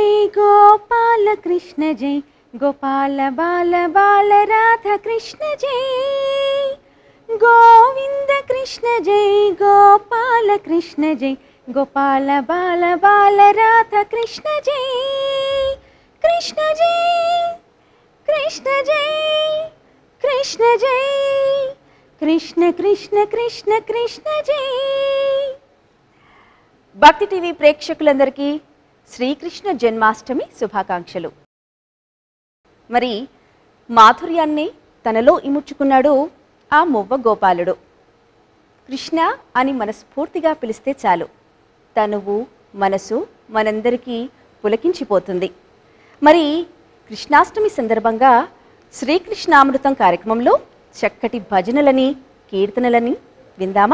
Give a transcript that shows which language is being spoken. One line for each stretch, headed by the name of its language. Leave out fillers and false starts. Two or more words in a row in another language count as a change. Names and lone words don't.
Hindi: गोपाल कृष्ण जय गोपाल बाल बाल राधा कृष्ण जय गोविंद कृष्ण जय गोपाल कृष्ण जय गोपाल बाल बाल राधा कृष्ण जय कृष्ण जय कृष्ण जय कृष्ण जय कृष्ण कृष्ण कृष्ण कृष्ण जय।
Telugu: భక్తి టీవీ ప్రేక్షకులందరికీ శ్రీకృష్ణ జన్మాష్టమి శుభాకాంక్షలు। మరి మాధుర్యాన్ని తనలో ఇముడ్చుకున్నాడు ఆ మువ్వ గోపాలుడు। కృష్ణ అని మనస్ఫూర్తిగా పిలిస్తే చాలు తనువు మనసు మనందరికీ పులకించిపోతుంది। మరి కృష్ణాష్టమి సందర్భంగా శ్రీకృష్ణామృతం కార్యక్రమంలో చక్కటి భజనలని కీర్తనలని విందామా?